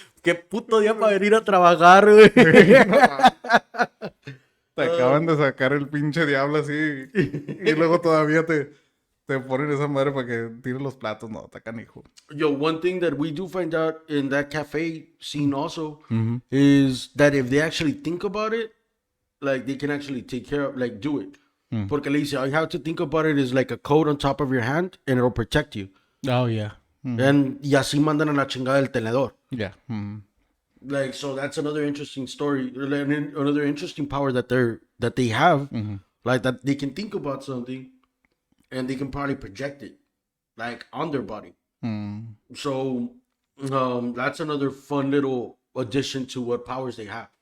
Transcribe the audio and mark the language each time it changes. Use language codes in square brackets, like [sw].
[es] Qué puto día para venir a trabajar, güey. Te acaban de sacar el pinche diablo así. Y luego todavía te ponen esa madre para que tires los platos. No, está canijo. [en] Yo, one thing that we do find out in that cafe scene also is that if they actually think about it, like they can actually take care of, like do it. [es] Porque le dice, [en] all you have to think about it is like a coat on top of your hand and it'll protect you. Oh, yeah. [es] And y así mandan a la chingada el tenedor. [en] Yeah. Like, so that's another interesting story, another interesting power that they have, like that they can think about something and they can probably project it, like on their body. So that's another fun little addition to what powers they have.